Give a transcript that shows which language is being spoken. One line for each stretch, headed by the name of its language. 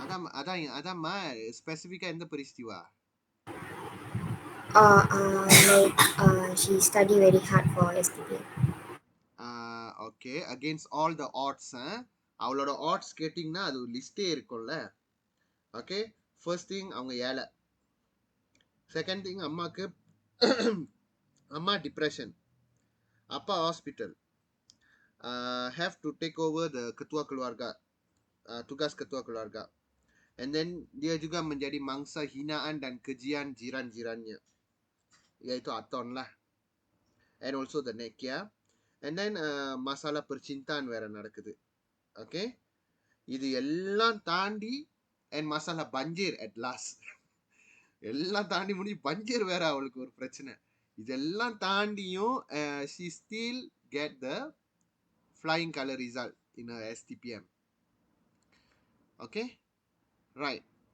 Malay: Ada spesifika
Tamil: எந்த
Malay: peristiwa?
English: Like she study very hard for STPM. Okay, against all the odds.
Tamil: அவளோட odds கேட்டிங்கன்னா அது ஒரு லிஸ்டே இருக்கும்ல.
English: Okay, first thing
Tamil: அவங்க ஏழை.
English: Second thing
Tamil: அம்மாக்கு அம்மா
English: depression.
Tamil: அப்பா
English: hospital. Have to take over the ketua keluarga.
Malay: Tugas ketua keluarga.
English: And then
Malay: dia juga menjadi mangsa hinaan dan kejian jiran-jirannya. Iaitu Aton lah.
English: And also the Nekia.
Malay: And then masalah percintaan
Tamil: வேற நடக்குது.
Malay: Okay.
Tamil: இது எல்லாம் தாண்டி and
Malay: masalah banjir
English: at last.
Tamil: எல்லாம் தாண்டி முடிஞ்சு puncture வேற அவளுக்கு ஒரு பிரச்சனை. இதெல்லாம் தாண்டியும்
English: she still get the flying color result in her STPM. Okay. Right.